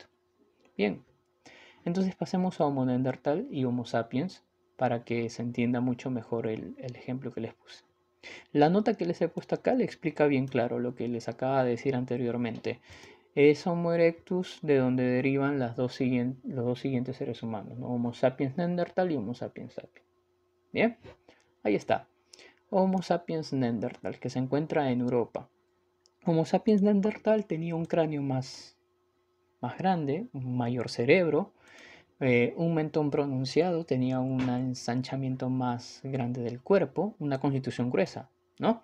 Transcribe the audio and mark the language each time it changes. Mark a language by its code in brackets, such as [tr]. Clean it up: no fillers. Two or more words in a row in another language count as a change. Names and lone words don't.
[es] Bien, entonces pasemos a Homo neandertal y Homo sapiens para que se entienda mucho mejor el ejemplo que les puse. La nota que les he puesto acá le explica bien claro lo que les acaba de decir anteriormente. Es Homo erectus, de donde derivan los dos siguientes seres humanos, ¿no? Homo sapiens neandertal y Homo sapiens sapiens. Bien, ahí está. Homo sapiens neandertal, que se encuentra en Europa. Homo sapiens neandertal tenía un cráneo más grande, un mayor cerebro, un mentón pronunciado, tenía un ensanchamiento más grande del cuerpo, una constitución gruesa, ¿no?